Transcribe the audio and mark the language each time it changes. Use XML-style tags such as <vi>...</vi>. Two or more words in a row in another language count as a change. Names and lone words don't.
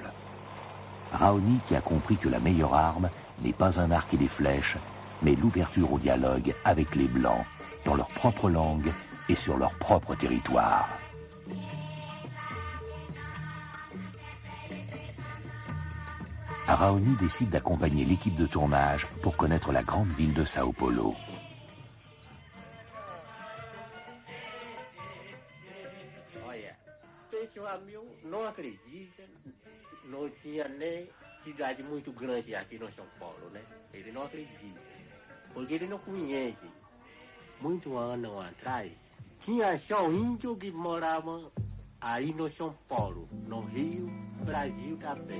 <fr>Raoni qui a compris que la meilleure arme n'est pas un arc et des flèches, mais l'ouverture au dialogue avec les Blancs, dans leur propre langue et sur leur propre territoire. Raoni décide d'accompagner l'équipe de tournage pour connaître la grande ville de Sao Paulo.</fr> <pt>Realmente o Amil não acredita, não tinha nem cidade muito grande aqui no São Paulo, né? Ele não acredita, porque ele não conhece. Muito anos atrás, tinha só índio que morava aí no São Paulo, no Rio, Brasil também.</pt>